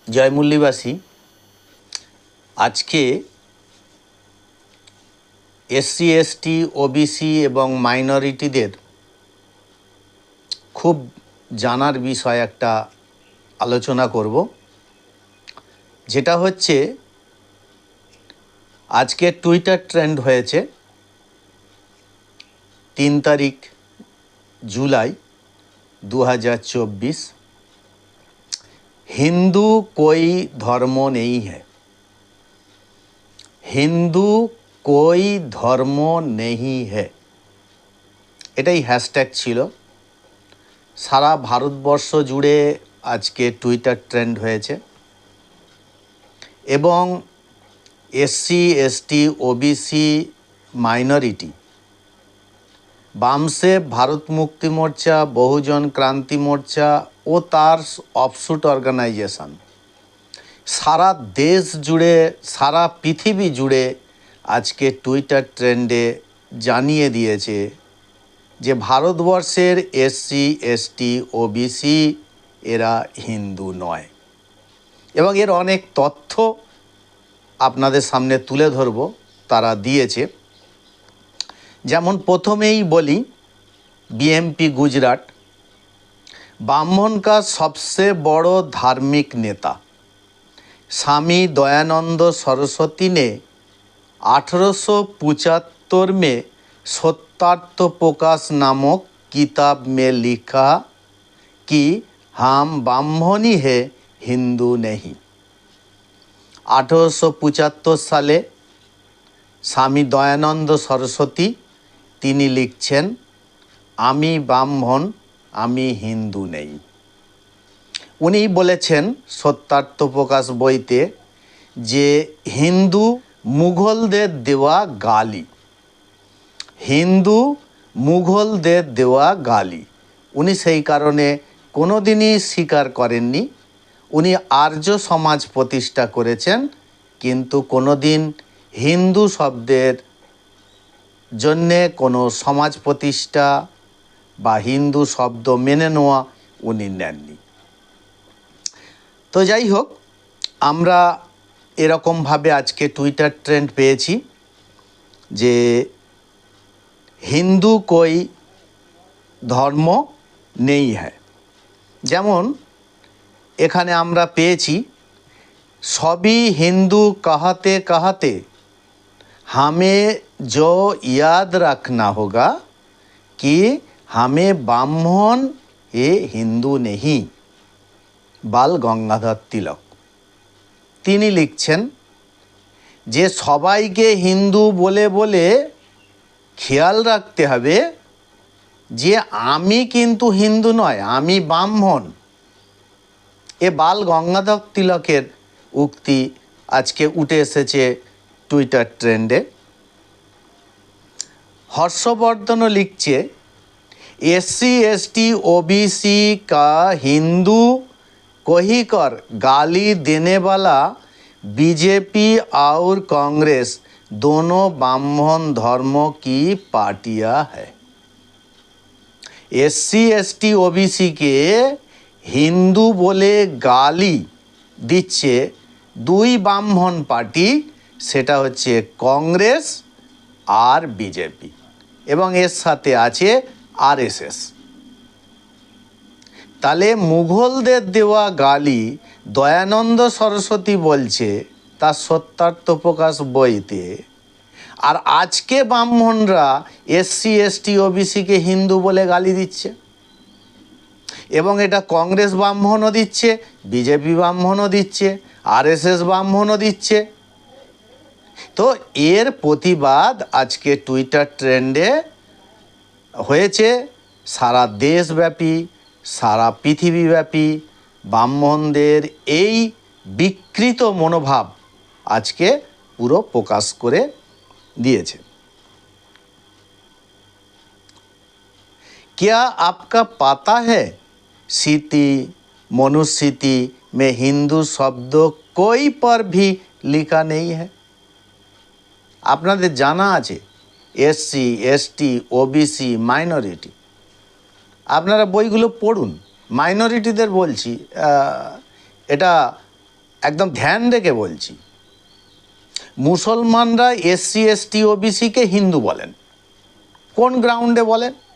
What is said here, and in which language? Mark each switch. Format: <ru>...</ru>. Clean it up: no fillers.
<bn>জয়মূল্যবাসী, আজকে SC ST OBC এবং মাইনরিটিদের খুব জানার বিষয় একটা আলোচনা করব, যেটা হচ্ছে আজকে টুইটার ট্রেন্ড হয়েছে 3 তারিখ জুলাই 2024।</bn> <hi>हिंदू कोई धर्म नहीं है, हिंदू कोई धर्म नहीं है,</hi> <bn>এটাই হ্যাশট্যাগ ছিল। সারা ভারতবর্ষ জুড়ে আজকে টুইটার ট্রেন্ড হয়েছে এবং SC ST OBC minority, বামসেভ, Bharat মুক্তি মোর্চা, বহুজন ক্রান্তি মোর্চা ও তার অফশুট অর্গানাইজেশন সারা দেশ জুড়ে, সারা পৃথিবী জুড়ে আজকে টুইটার ট্রেন্ডে জানিয়ে দিয়েছে যে ভারতবর্ষের এসসি এসটি ওবিসি এরা হিন্দু নয়, এবং এর অনেক তথ্য আপনাদের সামনে তুলে ধরব তারা দিয়েছে। যেমন প্রথমেই বলি,</bn> <hi>बीएमपी गुजरात, ब्राह्मण का सबसे बड़ो धार्मिक नेता स्वामी दयानंद सरस्वती ने 1875 में सत्यार्थ प्रकाश नामक किताब में लिखा कि हम ब्राह्मणी है, हिंदू नहीं। 1875 साले</hi> <bn>स्वामी दयानंद सरस्वती তিনি লিখছেন, আমি ব্রাহ্মণ, আমি হিন্দু নেই। উনি বলেছেন সত্যার্থ প্রকাশ বইতে যে হিন্দু মুঘলদের দেওয়া গালি, হিন্দু মুঘলদের দেওয়া গালি। উনি সেই কারণে কোনো দিনই স্বীকার করেননি। উনি আর্য সমাজ প্রতিষ্ঠা করেছেন, কিন্তু কোনো দিন হিন্দু শব্দের জন্যে কোনো সমাজ প্রতিষ্ঠা বা হিন্দু শব্দ মেনে নেওয়া উনি নেননি। তো যাই হোক, আমরা এরকমভাবে আজকে টুইটার ট্রেন্ড পেয়েছি যে</bn> <hi>হিন্দু কোই ধর্ম নেই হ্যায়।</hi> <bn>যেমন এখানে আমরা পেয়েছি,</bn> <hi>সবই হিন্দু कहते कहते हमें जो याद रखना होगा कि हमें ब्राह्मण ये हिंदू नहीं।</hi> <bn>बाल गंगाधर तिलक তিনি লিখছেন যে সবাইকে হিন্দু বলে বলে খেয়াল রাখতে হবে যে আমি কিন্তু হিন্দু নয়, আমি ব্রাহ্মণ। এ বাল গঙ্গাধর তিলকের উক্তি আজকে উঠে এসেছে টুইটার ট্রেন্ডে।</bn> <hi>हर्षवर्धन लिखছে, एससी एसटी ओबीसी का हिंदू कहकर गाली देने वाला बीजेपी और कांग्रेस दोनों ब्राह्मण धर्म की पार्टियां है। एससी एसटी ओबीसी के हिंदू बोले गाली</hi> <bn>দিচ্ছে দুই ব্রাহ্মণ পার্টি, সেটা হচ্ছে কংগ্রেস আর বিজেপি, এবং এর সাথে আছে আরএসএস। তাহলে মুঘলদের দেওয়া গালি দয়ানন্দ সরস্বতী বলছে তার সত্যার্থ প্রকাশ বইতে, আর আজকে ব্রাহ্মণরা এসসি এসটি ওবিসিকে হিন্দু বলে গালি দিচ্ছে, এবং এটা কংগ্রেস ব্রাহ্মণও দিচ্ছে, বিজেপি ব্রাহ্মণও দিচ্ছে, আরএসএস ব্রাহ্মণও দিচ্ছে। তো এর প্রতিবাদ আজকে টুইটার ট্রেন্ডে হয়েছে। সারা দেশব্যাপী, সারা পৃথিবীব্যাপী ব্রাহ্মণদের এই বিকৃত মনোভাব আজকে পুরো প্রকাশ করে দিয়েছে।</bn> <hi>क्या आपका पता है स्थिति मनुस्मृति में हिंदू शब्द कोई पर भी लिखा नहीं है।</hi> <bn>আপনাদের জানা আছে এসসি এসটি ওবিসি মাইনরিটি, আপনারা বইগুলো পড়ুন। মাইনরিটিদের বলছি, এটা একদম ধ্যান রেখে বলছি, মুসলমানরা এসসি এসটি ওবিসিকে হিন্দু বলেন। কোন গ্রাউন্ডে বলেন?</bn>